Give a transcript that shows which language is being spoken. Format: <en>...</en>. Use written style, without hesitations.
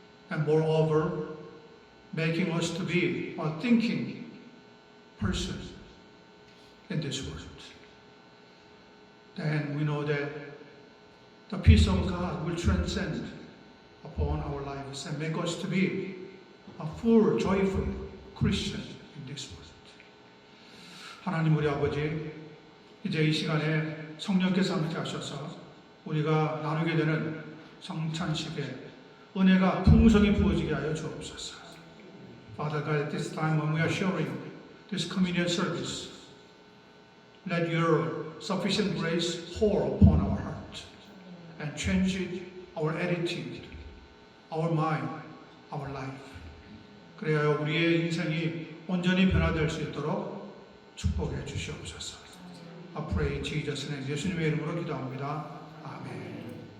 <en>And moreover, making us to be a thinking person in this world. Then we know that the peace of God will transcend upon our lives and make us to be a full, joyful Christian in this world.</en> <ko>하나님 우리 아버지, 이제 이 시간에 성령께서 함께 하셔서 우리가 나누게 되는 성찬식에 은혜가 풍성히 부어지게 하여 주옵소서.</ko> <en>Father God, at this time when we are sharing this communion service, let your sufficient grace pour upon our heart and change our attitude, our mind, our life.</en> <ko>그래야 우리의 인생이 온전히 변화될 수 있도록 축복해 주시옵소서.</ko> <en>I pray in Jesus' name.</en> <ko>예수님의 이름으로 기도합니다. 아멘.</ko>